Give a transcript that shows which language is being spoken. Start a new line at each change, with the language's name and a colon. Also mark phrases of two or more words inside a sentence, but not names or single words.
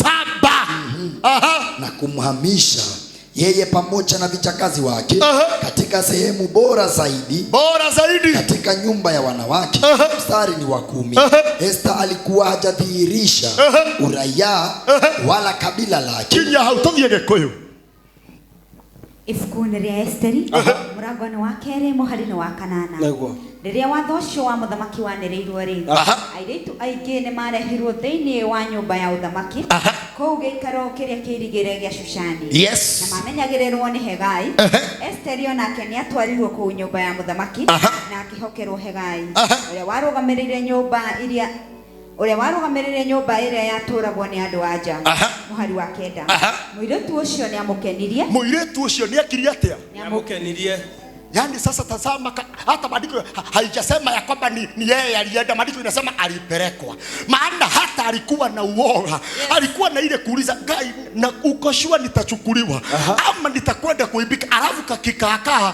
Swahili: Na kumhamisha yeye pamoja na vijakazi wake katika sehemu bora zaidi katika nyumba ya wanawake. Mstari ni wa 10. Esther alikuwa hajadhihirisha uraia wala kabila lake.
Kikuyu: Kinya hautothie Gikuyu. Ibuku-inĩ rĩa Esteri mũrango-inĩ wa 2 mũhari-inĩ wa 8. Rĩrĩa watho ũcio wa mũthamaki wanĩrĩirwo rĩ, airĩtu aingĩ nĩ marehirwo thĩinĩ wa nyũmba ya ũthamaki kũu gĩikaro kĩrĩa kĩirigĩre gĩa Shushani. Na mamenyagĩrĩrwo nĩ Hegai. Esteri onake nĩ atwarirwo kũu nyũmba ya mũthamaki na akĩhokerwo Hegai ũrĩa warũgamĩrĩire nyũmba ĩrĩa yatũragwo nĩ andũ anja. Mũhari wa 9. Mũirĩtu ũcio nĩ amũkenirie. Mũirĩtu ũcio nĩ akiri atia? Nĩ amũkenirie.
Swahili: Yani sasa tazama, hata maandiko haijasema ya kwamba ni yeye alienda. Maandiko inasema alipelekwa. Maana hata alikuwa na uoga. Alikuwa na ile kuuliza, gai na uko sure nitachukuliwa ama nitakwenda kuibika? Alafu kakikakaa